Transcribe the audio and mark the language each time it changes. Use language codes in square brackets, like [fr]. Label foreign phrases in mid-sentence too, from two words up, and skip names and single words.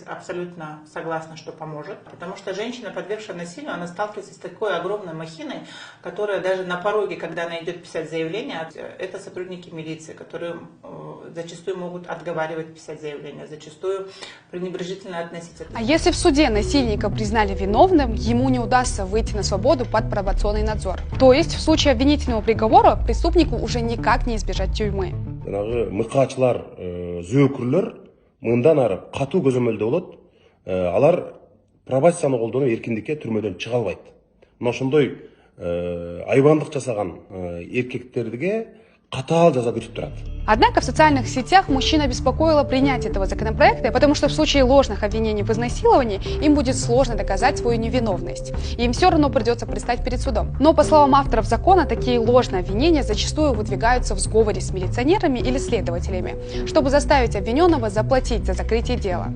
[ru] Абсолютно согласна, что поможет, потому что женщина, подвергшая насилию, она сталкивается с такой огромной махиной, которая даже на пороге, когда она идет писать заявление, это сотрудники милиции, которые зачастую могут отговаривать писать заявление, зачастую пренебрежительно относиться. А если в суде насильника признали виновным, ему не удастся выйти на свободу под пробационный надзор. То есть в случае обвинительного приговора преступнику уже никак не избежать тюрьмы. [ky] Мыкаачылар, зөөкүрлөр мындан ары катуу көзөмөлдө болот. Алар пробацияны колдонуп эркиндикке түрмөдөн чыга албайт. Мына ошондой айбандык жасаган эркектерге катаал жаза күтүп турат. [ru] Однако в социальных сетях мужчин обеспокоило принятие этого законопроекта, потому что в случае ложных обвинений в изнасиловании им будет сложно доказать свою невиновность. И им все равно придется предстать перед судом. Но, по словам авторов закона, такие ложные обвинения зачастую выдвигаются в сговоре с милиционерами или следователями, чтобы заставить обвиненного заплатить за закрытие дела.